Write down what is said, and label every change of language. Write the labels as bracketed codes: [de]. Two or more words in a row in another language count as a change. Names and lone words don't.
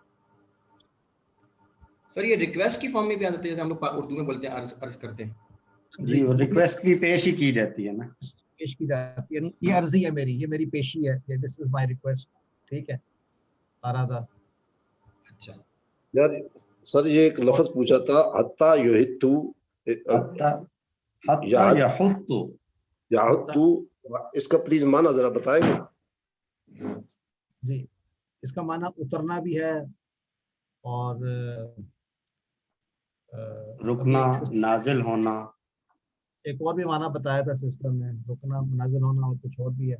[ur] سر یہ ریکویسٹ کی فارم میں بھی آ جاتے ہیں, جیسے ہم لوگ اردو میں بولتے ہیں عرض کرتے ہیں. جی اور ریکویسٹ بھی پیش ہی کی جاتی ہے نا. پیش کی جاتی ہے. یہ عرضی ہے میری, یہ میری پیشی ہے. [en] this is my request. [ur] ٹھیک ہے. ارادہ. اچھا یار سر یہ ایک لفظ پوچھا تھا, [ar] حتی یحتو. حتی یحتو, [ur] اس کا پلیز معنی ذرا بتائیں گے. جی اس کا معنی اترنا بھی ہے اور رکنا, نازل ہونا. ایک اور بھی معنی بتایا تھا سسٹم نے, رکنا, نازل ہونا اور کچھ اور بھی ہے.